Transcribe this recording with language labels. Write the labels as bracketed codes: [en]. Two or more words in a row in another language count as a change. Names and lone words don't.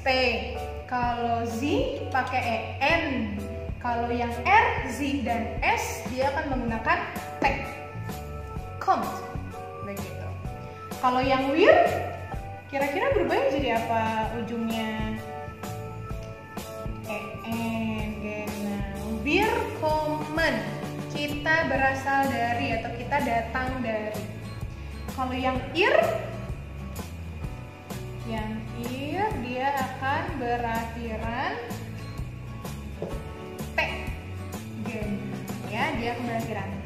[id] Kalau Z pakai EN. Kalau yang R, Z, dan S dia akan menggunakan T. Komt. Begitu. Kalau yang wir, kira-kira berubah jadi apa ujungnya? EN. Genau. [de] Wir kommen. [id] Kita berasal dari atau kita datang dari. Kalau yang ir dia akan berakhiran T. Ya, dia akan berakhiran T.